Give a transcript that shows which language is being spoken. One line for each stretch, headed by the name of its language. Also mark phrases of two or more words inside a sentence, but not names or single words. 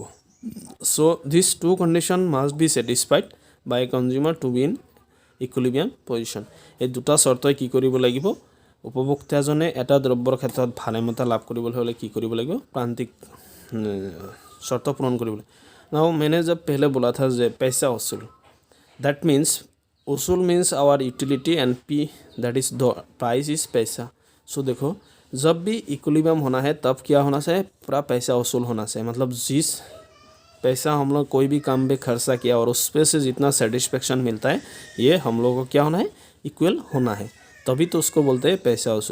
English: So this two condition must be satisfied by consumer to be in equilibrium position.
Assamese: এই দুটা চৰ্তই কি কৰিব লাগিব, উপভোক্তাজনে এটা দ্ৰব্যৰ ক্ষেত্ৰত ভাৰসাম্যতা লাভ কৰিবলৈ হ'লে কি কৰিব লাগিব, প্ৰান্তিক চৰ্ত পূৰণ কৰিব লাগিব.
Hindi: নাও मैंने जब पहले बोला था যে पैसा वसूल,
English: that means
Hindi: उसूल
English: means our utility and P that is price is
Hindi: पैसा. सो देखो जब भी इक्विलिब्रियम होना है तब क्या होना चाहिए, पूरा पैसा वसूल होना चाहिए. मतलब जिस पैसा हम लोग कोई भी काम पे खर्चा किया और उस पे से जितना सेटिस्फेक्शन मिलता है ये हम लोग को क्या होना है, इक्वल होना है, तभी तो उसको बोलते हैं पैसा वसूल.